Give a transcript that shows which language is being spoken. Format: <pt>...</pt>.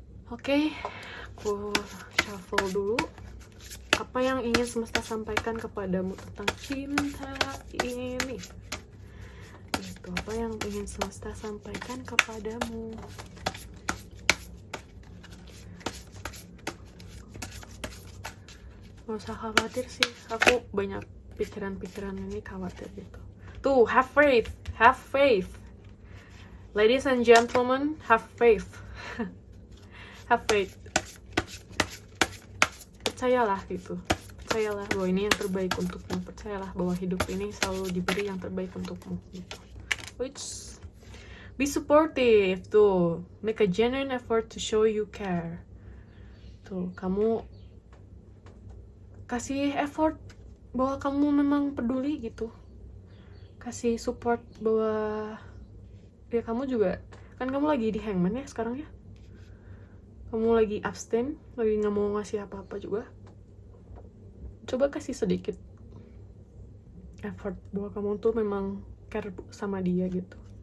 <id>Oke, aku shuffle dulu. Apa yang ingin semesta sampaikan kepadamu tentang cinta ini? Itu apa yang ingin semesta sampaikan kepadamu? Gak usah khawatir sih, aku banyak pikiran-pikiran ini khawatir gitu.</id> <en>Tuh, have faith, have faith. Ladies and gentlemen, have faith. Have faith.</en> <id>Percayalah gitu. Percayalah bahwa ini yang terbaik untukmu. Percayalah bahwa hidup ini selalu diberi yang terbaik untukmu gitu.</id> <en>Which be supportive tuh. Make a genuine effort to show you care.</en> <id>Tuh, kamu kasih effort bahwa kamu memang peduli gitu. Kasih support bahwa ya kamu juga kan kamu lagi di hangman ya sekarang ya. Kamu lagi abstain, lagi nggak mau ngasih apa-apa juga. Coba kasih sedikit effort bahwa kamu tuh memang care sama dia gitu.</id>